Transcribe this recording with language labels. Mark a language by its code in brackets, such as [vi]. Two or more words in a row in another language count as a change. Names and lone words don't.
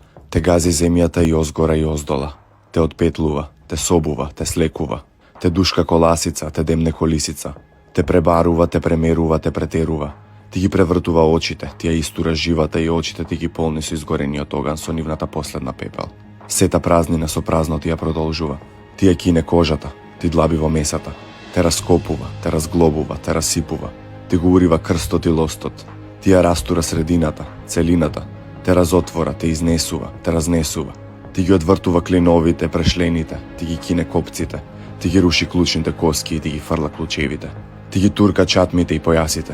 [mk] Те гази земјата и озгора и оздола. Те отпетлува, те собува, те слекува. Те душка коласица, те демне колисица. Те пребарува, те премерува, те претерува. Ти ги превртува очите, ти ја истура живата и очите ти ги полни со изгорениот оган со нивната последна пепел. Сета празнина со празно ти ја продолжува. Ти ја кине кожата, ти длаби во месата. Те раскопува, те разглобува, те расипува. Ти го урива крстот и лостот. Ти ја растура средината, целината. Те разотвора, те изнесува, те разнесува. Ти ги одвртува клиновите, прешлените, ти ги кине копците. Ти ги руши клучните коски и ти ги фрла клучевите. Ти ги турка чатмите и појасите.